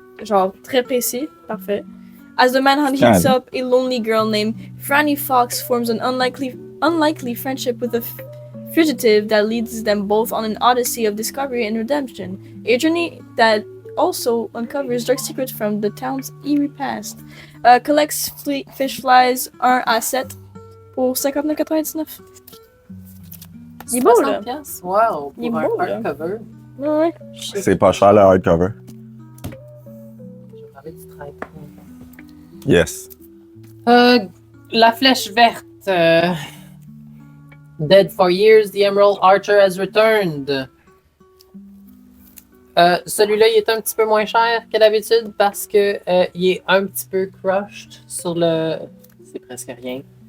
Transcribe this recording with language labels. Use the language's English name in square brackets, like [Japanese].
[French] Genre, très précis. Parfait. [English] As the manhunt heats up, a lonely girl named Franny Fox forms an unlikely friendship with a fugitive that leads them both on an odyssey of discovery and redemption. A journey that also uncovers dark secrets from the town's eerie past. Collects Fish Flies 1 à 7 pour 59,99. [French] Il est beau, là. 60$? Wow, Il est pour un beau, là. [English] hardcover. [French] Ouais. C'est pas cher le hardcover. Je vais parler du traître. [English] Yes. [French] La flèche verte. [English] Dead for years, the Emerald Archer has returned. [French] Celui-là, il est un petit peu moins cher que d'habitude parce que il est un petit peu crushed sur le. C'est presque rien.